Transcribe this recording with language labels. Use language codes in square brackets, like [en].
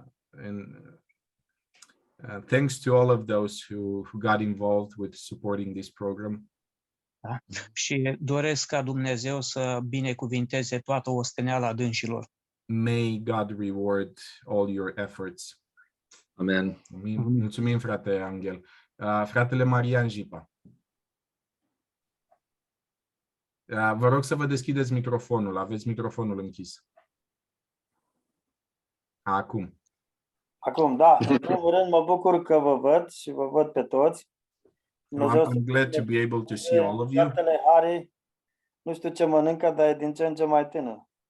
[en] And thanks to all of those who got involved with supporting this program. [ro] Da? Și doresc ca Dumnezeu să binecuvinteze toată osteneala dânșilor. [en] May God reward all your efforts. [ro] Amen. Mulțumim, frate Angel. Fratele Marian Jipa. Vă rog să vă deschideți microfonul. Aveți microfonul închis. Acum. Acum, da, în primul rând mă bucur că vă văd și vă văd pe toți. [en] I'm glad to be able to see all of you. [ro] Fratele Harry, nu știu ce mănâncă, dar e din ce în ce mai tânăr.